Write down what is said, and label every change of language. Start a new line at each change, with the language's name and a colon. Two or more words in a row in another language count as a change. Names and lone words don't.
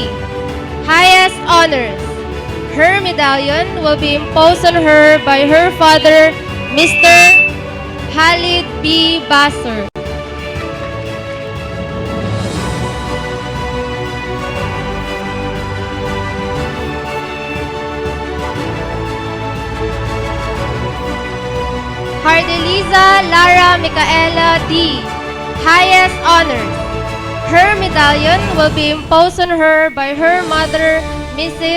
English: Highest honors. Her medallion will be imposed on her by her father, Mr. Halid B. Basser. Hardeliza Lara Micaela D. Highest honors. Her medallion will be imposed on her by her mother, Mrs.